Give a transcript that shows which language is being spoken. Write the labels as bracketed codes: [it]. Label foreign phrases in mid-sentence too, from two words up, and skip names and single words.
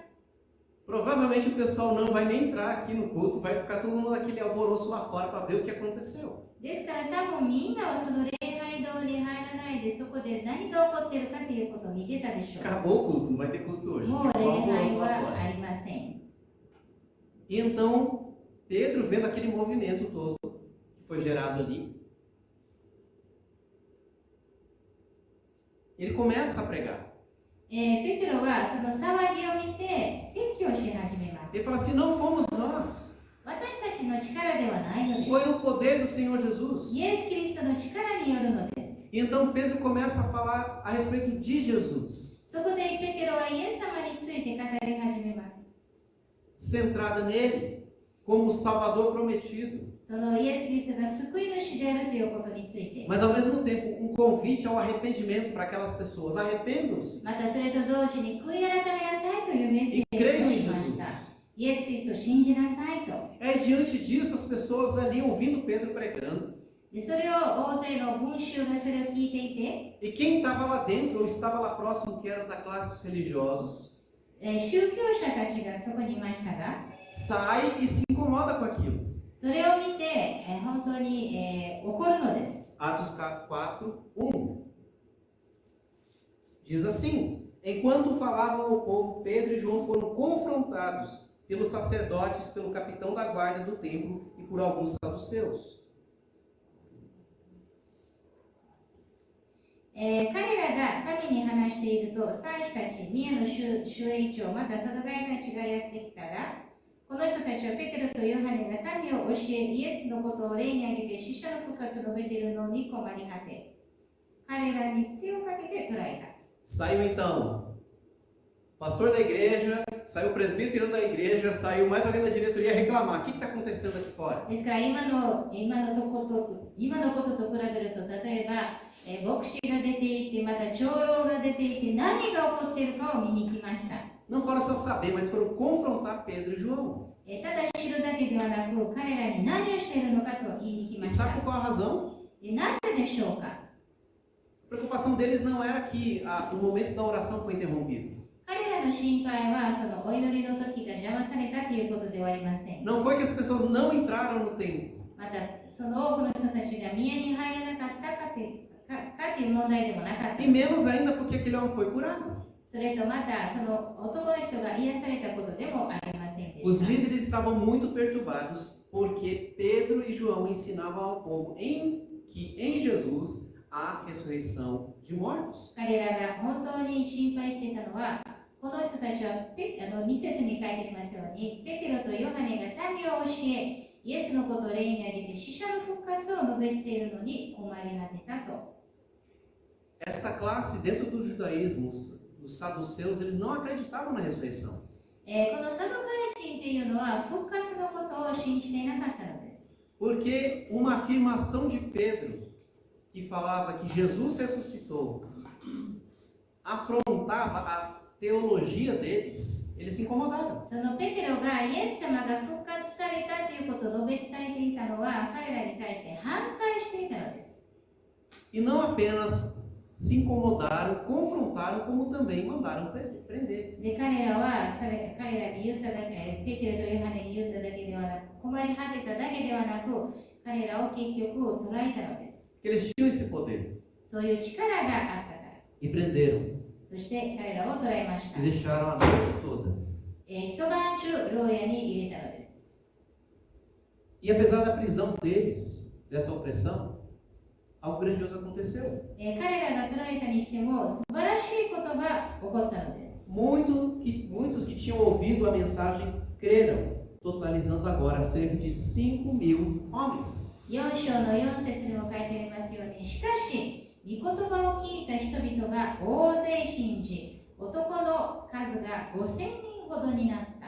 [pt] Provavelmente o pessoal não vai nem entrar aqui no culto, vai ficar todo mundo naquele alvoroço lá fora para ver o que aconteceu. [ja] ですから多分みんなはその礼拝堂に入らないでそこで何が起こっているかということを見てたでしょう。 [pt] Acabou o culto, não vai ter culto hoje. [ja] もう [pt] Ficou [ja] 礼 [pt] um alvoroço [ja] 拝 [pt] lá [ja] は [pt] fora. [ja] ありません。 [pt] E então Pedro, vendo aquele movimento todo que foi gerado ali, ele começa a pregar. [ja] ペテロはその騒ぎを見て説教をし始めます。 [pt] Ele fala assim: não fomos nós, [ja] 私たちの力ではないので [pt] foi o poder do Senhor [ja] す。 [pt] Jesus. [ja] イエス・キリストの力によるのです。 [pt] E então Pedro começa a falar a respeito de Jesus, [ja] そこでペテロはイエス様について語り始めます。 [pt] centrada nele como o Salvador prometido, [ja] そのイエス・キリストが救い主であるということについて。 [pt] mas ao mesmo tempo um convite ao arrependimento para aquelas pessoas: arrependam-se [ja] またそれと同時に悔い改めなさいというメッセ [pt] e [ja] ージ [pt] creiam [ja] を [pt] em [ja] しました。 [pt] Jesus. [ja] イエス・キリストを信じなさいと。 [pt] É diante disso as pessoas ali ouvindo Pedro pregando, [ja] でそれを大勢の群衆がそれを聞いていて、 [pt] e quem estava lá dentro ou estava lá próximo, que era da classe dos religiosos, [ja] 宗教者たちがそこにいましたが、 [pt] sai e se incomoda com aquilo. [ja] それを見て、本当に、怒るのです。 [pt] Atos 4:1 diz assim: enquanto falavam ao povo, Pedro e João foram confrontados pelos sacerdotes, pelo capitão da guarda do templo e por alguns saduceus. [ja] 彼らが民に話していると、祭司たち、宮の守衛長、またその外たちがやってきたが、この人たちはペテロとヨハネが民を教え、イエスのことを例に挙げて死者の復活を述べているのに困り果て、彼らに手をかけて捕らえた。 [pt] Saiu então o pastor da igreja, saiu o presbítero da igreja, saiu mais alguém da diretoria reclamar: o que está acontecendo aqui fora? [ja] ですから今のことと比べると、例えば、牧師が出ていて、また長老が出ていて、何が起こっているかを見に来ました。 [pt] Não foram só saber, mas foram confrontar Pedro e João. [ja] ただ知るだけではなく、彼らに何をしているのかと言いに来ま [pt] E [ja] した。 [pt] sabe por qual a razão? [ja] なぜでしょうか。 [pt] A preocupação deles não era que o momento da oração foi interrompido. [ja] 彼らの心配は、そのお祈りの時が邪魔されたということではありません。 [pt] Não foi que as pessoas não entraram no templo. [ja] また、その多くの人たちが宮に入らなかったかという問題でもなかった。 [pt] E menos ainda porque aquele homem foi curado. [ja] それとまた、その男の人が癒されたことでもありませんで [pt] Os [ja] した。 [pt] líderes estavam muito perturbados porque Pedro e João ensinavam ao povo que em Jesus há ressurreição de mortos. [ja] 彼らが本当に心配していたのは、この人たちは2節に書いてありますように、ペテロとヨハネが民を教え、イエスのことを例に挙げて死者の復活を述べているのに困り果てたと。 [pt] Essa classe dentro do judaísmo, os saduceus, eles não acreditavam na ressurreição. [ja] このサドカイ人というのは復活のことを信じていなかったのです。 [pt] Porque uma afirmação de Pedro, que falava que Jesus ressuscitou, afrontava a teologia deles, eles se incomodaram. [ja] そのペテロがイエス様が復活されたということを述べ伝えていたのは彼らに対して反対していたのです。 [pt] E não apenas se incomodaram, confrontaram, como também mandaram prender. [ja] で彼らに言っただけ、ペテロとヨハネに言っただけではなく、困り果てただけではなく、彼らを結局捕らえたのです。 [pt] Porque eles tinham esse poder. [ja] そういう力があったから。 [pt] E prenderam. [ja] そして彼らを捕らえました。 [pt] E deixaram a noite toda. [ja] 一晩中牢屋に入れたのです。 [pt] E apesar da prisão deles, dessa opressão, algo grandioso aconteceu. [ja] 彼らが捕らえたにしても素晴らしいことが起こったのです。 [pt] Muitos que tinham ouvido a mensagem creram, totalizando agora cerca de 5.000 homens. [ja] 4 章の4節にも書いてありますように、しかし御言葉を聞いた人々が大勢信じ、男の数が5000人ほどになった。